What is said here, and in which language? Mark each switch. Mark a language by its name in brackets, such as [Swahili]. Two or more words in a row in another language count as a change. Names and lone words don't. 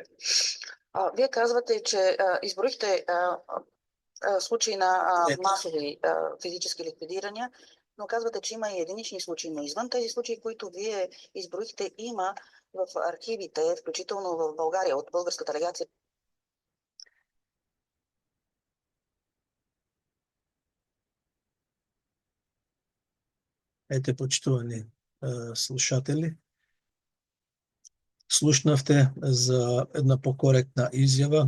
[Bulgarian] Вие казвате, че изброихте случаи на масови физически ликвидирания, но казвате, че има и единични случаи. Но извън тези случаи, които вие изброихте, има в архивите, включително в България, от българската легация. [Macedonian] Ете, почитувани слушатели, слушнавте за една покоректна изјава.